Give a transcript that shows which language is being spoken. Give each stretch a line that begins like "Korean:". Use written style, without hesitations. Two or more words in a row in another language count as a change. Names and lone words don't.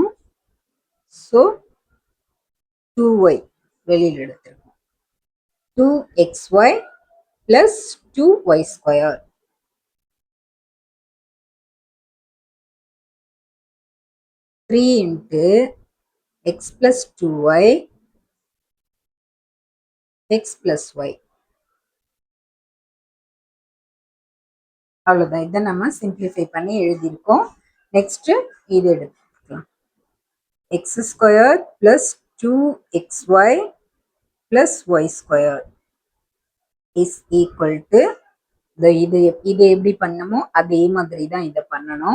Tamil: ஸோ 2y வெளியில் எடுத்துருக்கோம்.
English: 2xy plus 2y square. 3 into x plus 2y x plus y.
Tamil: அவ்வளோதான். இதை நம்ம சிம்பிளிஃபை பண்ணி எழுதியிருக்கோம். நெக்ஸ்ட் இது எடுத்துக்கலாம்.
English: x square plus 2xy plus y square is equal to
Tamil: இது எப்படி பண்ணமோ அதே மாதிரி தான் இதை பண்ணணும்.